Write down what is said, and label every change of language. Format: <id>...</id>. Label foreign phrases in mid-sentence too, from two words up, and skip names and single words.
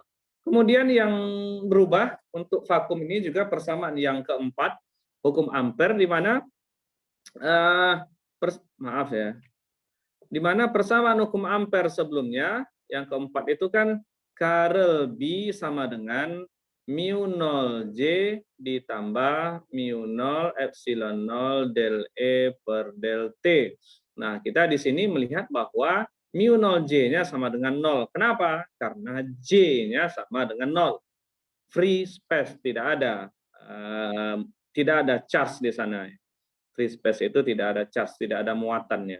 <id>Kemudian yang berubah untuk vakum ini juga persamaan yang keempat, hukum Ampere, di mana di mana persamaan hukum Ampere sebelumnya, yang keempat itu kan curl B sama dengan mu 0 J ditambah mu 0 epsilon 0 del E per del T. Nah, kita di sini melihat bahwa mu 0 J-nya sama dengan 0. Kenapa? Karena J-nya sama dengan 0.</id> <en>Free space,</en> <id>tidak ada charge di sana.</id> <en>Free space</en> <id>itu tidak ada charge, tidak ada muatannya.</id>